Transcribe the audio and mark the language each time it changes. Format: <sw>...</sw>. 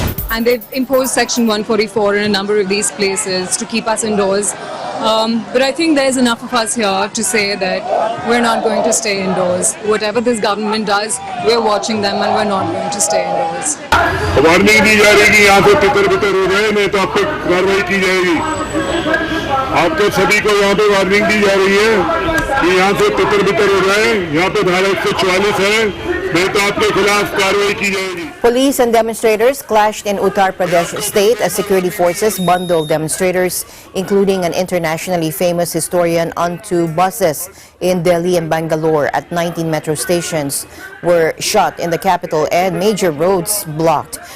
<en>And they've imposed Section 144 in a number of these places to keep us indoors. But I think there's enough of us here to say that we're not going to stay indoors. Whatever this government does, we're watching them and we're not going to stay indoors.</en> <hi>Warning दी जा रही है कि यहाँ से तितर-बितर हो रहे हैं, नहीं तो आप पे कार्रवाई की जाएगी। आपको सभी को यहाँ पे वार्निंग दी जा रही है कि यहाँ से तितर-बितर हो रहे हैं, यहाँ पे धारा 144 है, नहीं तो आपके खिलाफ कार्रवाई की जाएगी।</hi> <en>Police and demonstrators clashed in Uttar Pradesh state as security forces bundled demonstrators, including an internationally famous historian, onto buses in Delhi and Bangalore at 19 metro stations were shut in the capital and major roads blocked.</en>